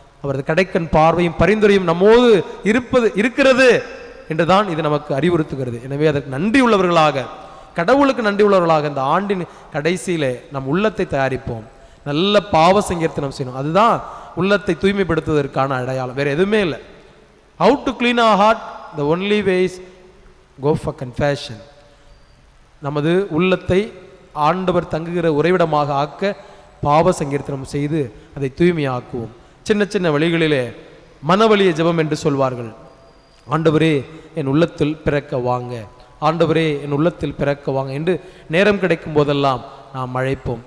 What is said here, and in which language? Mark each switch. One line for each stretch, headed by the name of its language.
Tamil: அவரது கடைக்கண் பார்வையும் பரிந்துரையும் நம்மோடு இருக்கிறது என்றுதான் இது நமக்கு அறிவுறுத்துகிறது. எனவே அதற்கு நன்றி உள்ளவர்களாக, கடவுளுக்கு நன்றி உள்ளவர்களாக இந்த ஆண்டின் கடைசியிலே நம் உள்ளத்தை தயாரிப்போம். நல்ல பாவ சங்கீர்த்தனம் செய்யணும். அதுதான் உள்ளத்தை தூய்மைப்படுத்துவதற்கான அடையாளம், வேற எதுவுமே இல்லை.
English: How to clean our heart? The only way is go for confession.
Tamil: நமது உள்ளத்தை ஆண்டவர் தங்குகிற உறைவிடமாக ஆக்க பாவ சங்கீர்த்தனம் செய்து அதை தூய்மையாக்குவோம். சின்ன சின்ன வழிகளிலே மனவலிய ஜெபம் என்று சொல்வார்கள். ஆண்டவரே என் உள்ளத்தில் பிறக்க வாங்க, ஆண்டவரே என் உள்ளத்தில் பிறக்க வாங்க என்று நேரம் கிடைக்கும் போதெல்லாம் நாம் அழைப்போம்.